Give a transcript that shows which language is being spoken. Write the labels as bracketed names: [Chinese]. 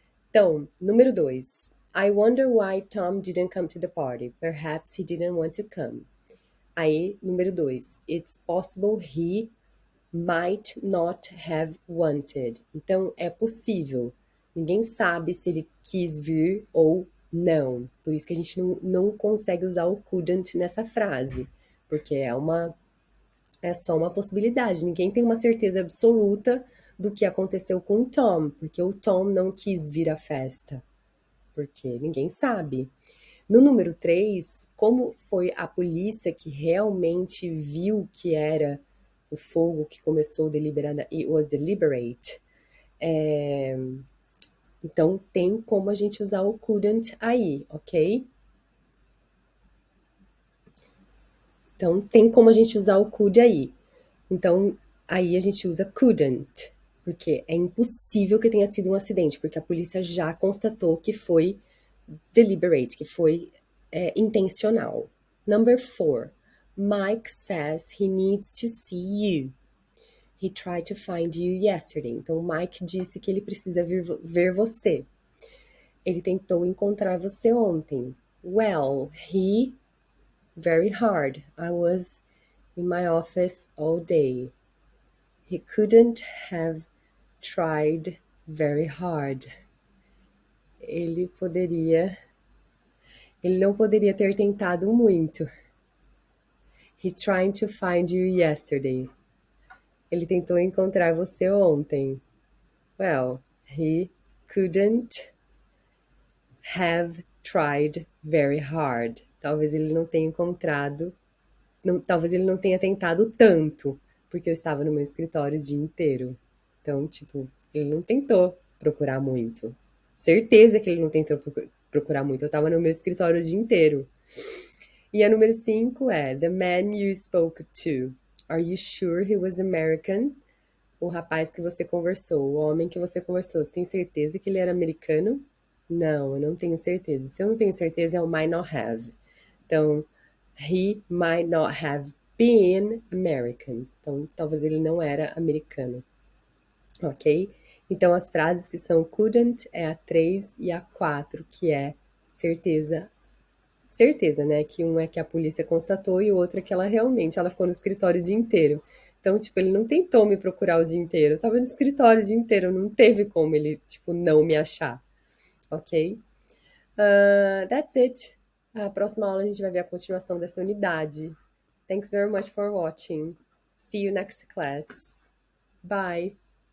[Portuguese] Então, número 2, [English] I wonder why Tom didn't come to the party. Perhaps he didn't want to come. [Portuguese] Aí, número 2, [English] it's possible he might not have wanted. [Portuguese] Então, é possível. Ninguém sabe se ele quis vir ou não. Por isso que a gente não consegue usar o couldn't nessa frase, porque é só uma possibilidade. Ninguém tem uma certeza absoluta do que aconteceu com o Tom, porque o Tom não quis vir à festa. Porque ninguém sabe. No número 3, como foi a polícia que realmente viu que era o fogo que começou deliberada, [English] it was deliberate, [Portuguese] então tem como a gente usar o couldn't aí, ok? Então, tem como a gente usar o could aí. Então, aí a gente usa couldn't, porque é impossível que tenha sido um acidente, porque a polícia já constatou que foi deliberate, que foi intencional. [English] Number 4. Mike says he needs to see you. He tried to find you yesterday. [Portuguese] Então, Mike disse que ele precisa ver você. Ele tentou encontrar você ontem. [English] Well, very hard. I was in my office all day. He couldn't have tried very hard. [Portuguese] Ele poderia. Ele não poderia ter tentado muito. [English] He tried to find you yesterday. [Portuguese] Ele tentou encontrar você ontem. [English] Well, he couldn't have tried very hard. [Portuguese] Talvez ele não tenha encontrado. Talvez ele não tenha tentado tanto, porque eu estava no meu escritório o dia inteiro. Então, tipo, ele não tentou procurar muito. Certeza que ele não tentou procurar muito. Eu estava no meu escritório o dia inteiro. E a número 5 é [English] The man you spoke to. Are you sure he was American? [Portuguese] O rapaz que você conversou, o homem que você conversou, você tem certeza que ele era americano? Não, eu não tenho certeza. Se eu não tenho certeza, é o might not have. [English] Então, he might not have been American. [Portuguese] Então, talvez ele não era americano. Ok? Então, as frases que são couldn't é a 3 e a 4, que é certeza. Certeza, né? Que um é que a polícia constatou e o outro é que ela ficou no escritório o dia inteiro. Então, tipo, ele não tentou me procurar o dia inteiro. Eu tava no escritório o dia inteiro, não teve como ele, tipo, não me achar. Ok? [English] That's it. [Portuguese] A próxima aula a gente vai ver a continuação dessa unidade. [English] Thanks very much for watching. See you next class. Bye.